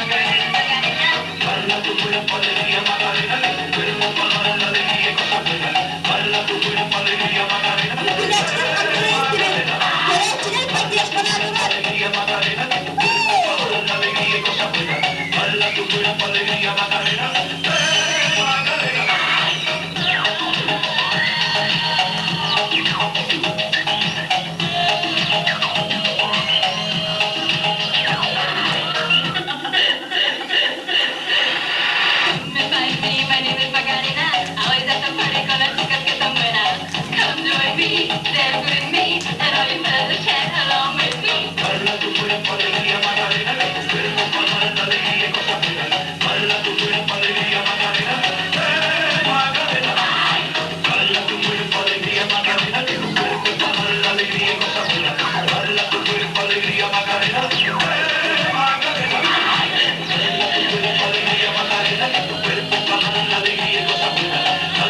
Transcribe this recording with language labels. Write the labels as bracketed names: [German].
[Spanish] Baila tu cuerpo, alegría Macarena, tu cuerpo para dar la alegría y cosas buenas. Baila tu cuerpo, alegría Macarena, Güreççiler patlaşmalarına alegría Macarena, tu cuerpo para dar la alegría y cosas buenas. Baila tu cuerpo, alegría Macarena, Macarena. [English] My name is Macarena. Always at the party [Spanish] con las chicas que están buenas. [English] Come join me, dance with me, and all you fellas chat along with me. [Spanish] Baila tu cuerpo, alegría Macarena, tu cuerpo para dar la alegría y cosas buenas. Baila tu cuerpo, alegría Macarena, Macarena. Baila tu cuerpo, alegría Macarena, tu cuerpo para dar la alegría y cosas buenas. Baila tu cuerpo, alegría Macarena, Macarena. Baila tu cuerpo, alegría Macarena, tu cuerpo para dar la alegría y cosas buenas. Baila tu cuerpo, alegría Macarena, Macarena.